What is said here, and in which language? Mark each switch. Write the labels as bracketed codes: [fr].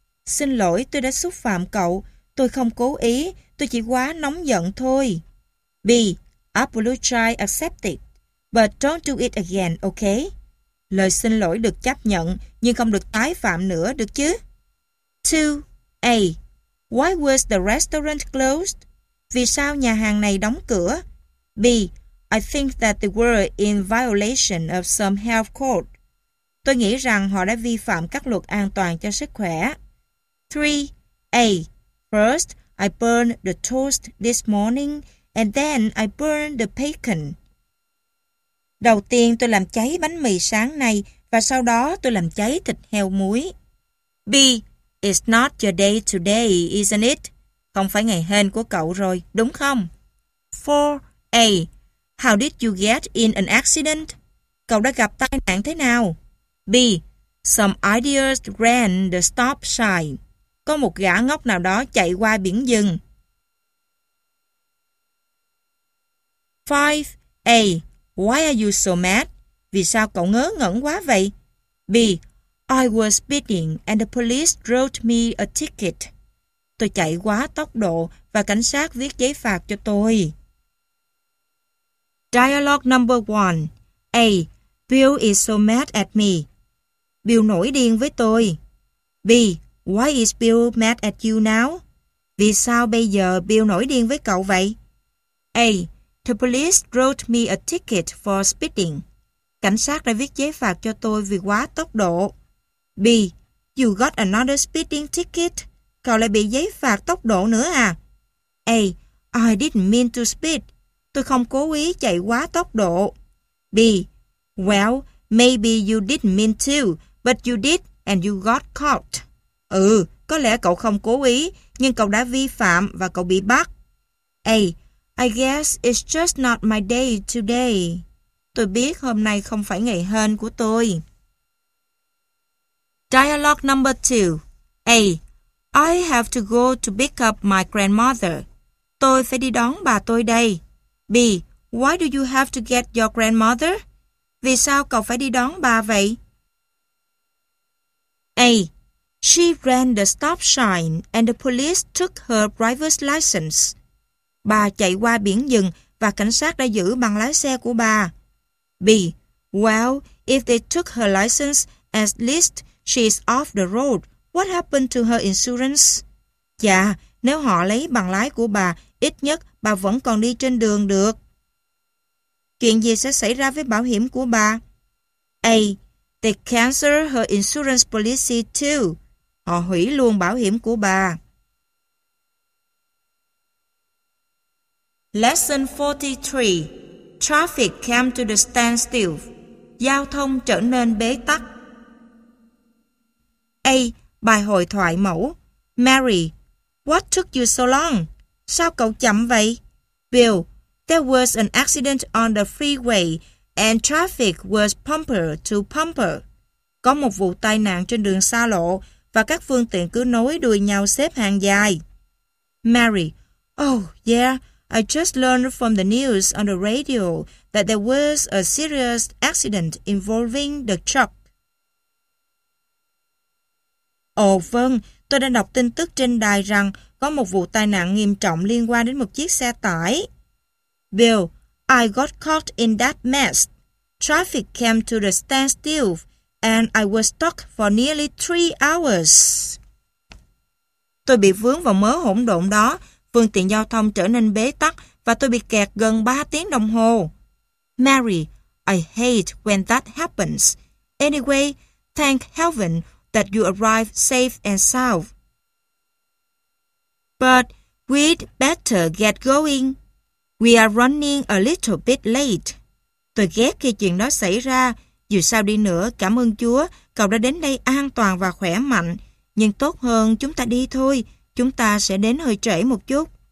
[vi] Xin lỗi, tôi đã xúc phạm cậu. Tôi không cố ý. Tôi chỉ quá nóng giận thôi. [en] B. Apologize accepted. But don't do it again, okay? [vi] Lời xin lỗi được chấp nhận, nhưng không được tái phạm nữa, được chứ? 2. A. [en] Why was the restaurant closed? [vi] Vì sao nhà hàng này đóng cửa? B. [en] I think that they were in violation of some health code. [vi] Tôi nghĩ rằng họ đã vi phạm các luật an toàn cho sức khỏe. 3. A. [en] First, I burned the toast this morning, and then I burned the bacon. [vi] Đầu tiên tôi làm cháy bánh mì sáng nay, và sau đó tôi làm cháy thịt heo muối. B. [en] It's not your day today, isn't it? [vi] Không phải ngày hên của cậu rồi, đúng không? 4. A. [en] How did you get in an accident? [vi] Cậu đã gặp tai nạn thế nào? B. [en] Some idiots ran the stop sign. [vi] Có một gã ngốc nào đó chạy qua biển dừng. [en] 5. A. Why are you so mad? [vi] Vì sao cậu ngớ ngẩn quá vậy? B. [en] I was speeding and the police wrote me a ticket. [vi] Tôi chạy quá tốc độ và cảnh sát viết giấy phạt cho tôi. [en] Dialogue number 1. A. Bill is so mad at me. [vi] Bill nổi điên với tôi. B. [en] Why is Bill mad at you now? [vi] Vì sao bây giờ Bill nổi điên với cậu vậy? A. [en] The police wrote me a ticket for speeding. [vi] Cảnh sát đã viết giấy phạt cho tôi vì quá tốc độ. B. [en] You got another speeding ticket. [vi] Cậu lại bị giấy phạt tốc độ nữa à? [en] A. I didn't mean to speed. [vi] Tôi không cố ý chạy quá tốc độ. B. [en] Well, maybe you didn't mean to, but you did and you got caught. [vi] Ừ, có lẽ cậu không cố ý, nhưng cậu đã vi phạm và cậu bị bắt. A. [en] I guess it's just not my day today. [vi] Tôi biết hôm nay không phải ngày hên của tôi. [en] Dialogue number 2. A. I have to go to pick up my grandmother. [vi] Tôi phải đi đón bà tôi đây. [en] B. Why do you have to get your grandmother? [vi] Vì sao cậu phải đi đón bà vậy? A. [en] She ran the stop sign and the police took her driver's license. [vi] Bà chạy qua biển dừng và cảnh sát đã giữ bằng lái xe của bà. B. [en] Well, if they took her license, at least she is off the road. What happened to her insurance? [vi] Dạ, nếu họ lấy bằng lái của bà, ít nhất bà vẫn còn đi trên đường được. Chuyện gì sẽ xảy ra với bảo hiểm của bà? A. [en] They cancel her insurance policy too. [vi] Họ hủy luôn bảo hiểm của bà. [en] Lesson 43. Traffic came to the standstill. [vi] Giao thông trở nên bế tắc. A. Bài hội thoại mẫu. [en] Mary, what took you so long? [vi] Sao cậu chậm vậy? [en] Bill, there was an accident on the freeway and traffic was bumper to bumper. [vi] Có một vụ tai nạn trên đường xa lộ và các phương tiện cứ nối đuôi nhau xếp hàng dài. [en] Mary, oh yeah, I just learned from the news on the radio that there was a serious accident involving the truck. [vi] Ồ vâng, tôi đã đọc tin tức trên đài rằng có một vụ tai nạn nghiêm trọng liên quan đến một chiếc xe tải. [en] Bill, I got caught in that mess. Traffic came to the standstill and I was stuck for nearly 3 hours. [vi] Tôi bị vướng vào mớ hỗn độn đó. Phương tiện giao thông trở nên bế tắc và tôi bị kẹt gần 3 tiếng đồng hồ. [en] Mary, I hate when that happens. Anyway, thank heaven that you arrived safe and sound. But we'd better get going. We are running a little bit late. [vi] Tôi ghét khi chuyện đó xảy ra. Dù sao đi nữa, cảm ơn Chúa, cậu đã đến đây an toàn và khỏe mạnh. Nhưng tốt hơn chúng ta đi thôi. Chúng ta sẽ đến hơi trễ một chút.